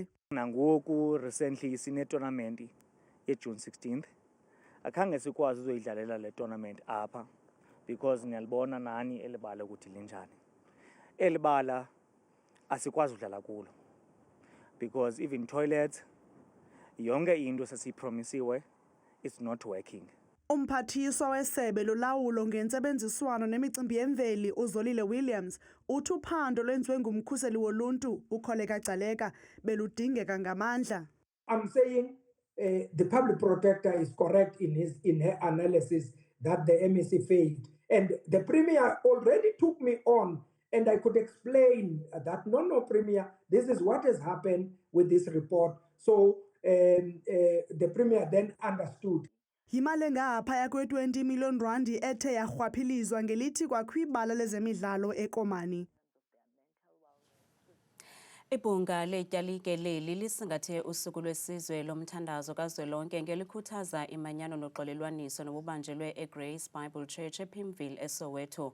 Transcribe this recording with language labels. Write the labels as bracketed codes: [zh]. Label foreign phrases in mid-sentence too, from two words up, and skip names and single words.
[xh] Nangoku recently sine-tournament ye-June 16th. Akhange sikwazi uzoyidlalela le tournament apha because niyalibona nani elibala ukuthi linjani. Elibala asikwazi udlala kulo because [en] even toilets [xh] yonke into sasipromisiwe [en] it's not working. [xh] Umphathiswa wesebe lolawulo ngentsebenziswano nemicimbi yemveli uZolile Williams uthi uphando lwenziwe ngumkhuseli woluntu uKholeka Gcaleka beludingeka ngamandla. [en] I'm saying the public protector is correct in her analysis that the MEC failed, and the Premier already took me on, and I could explain that no Premier, this is what has happened with this report. So the Premier then understood. [xh] Yimali engaphaya kwe-20 million randi ethe yarhwaphilizwa ngelithi kwakwibala lezemidlalo eKomani. Ibhunga letyalike leli lisingathe usuku lwesizwe lomthandazo kazwelonke ngelikhuthaza imanyano noxolelwaniso nobubanjelwe eGrace Bible Church ePimville eSoweto.